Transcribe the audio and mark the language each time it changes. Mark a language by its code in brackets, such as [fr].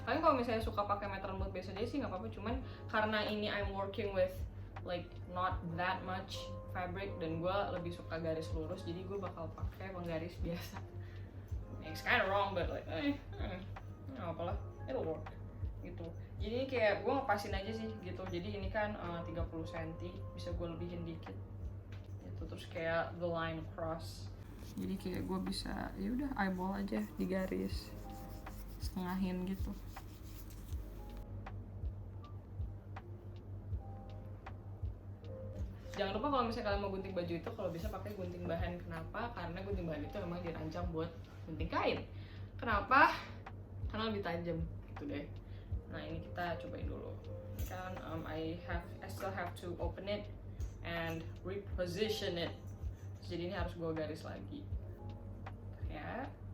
[id] Kalian kalau misalnya suka pakai meter lembut biasa aja sih nggak apa-apa, cuman karena ini [en] I'm working with like not that much fabric [id] dan gue lebih suka garis lurus, jadi gue bakal pakai penggaris biasa. [en] It's kind of wrong but like [id] nggak apalah, [en] it'll work gitu. [id] Jadi kayak gue ngepasin aja sih gitu. Jadi ini kan 30 cm, bisa gue lebihin dikit gitu. Terus kayak [en] the line across, [id] jadi kayak gue bisa ya udah eyeball aja di garis setengahin gitu. Jangan lupa kalau misalnya kalian mau gunting baju itu, kalau bisa pakai gunting bahan. Kenapa? Karena gunting bahan itu memang dirancang buat gunting kain. Kenapa? Karena lebih tajam gitu deh. Nah ini kita cobain dulu kan. [en] I still have to open it and reposition it. [id] Jadi ini harus gue garis lagi ya.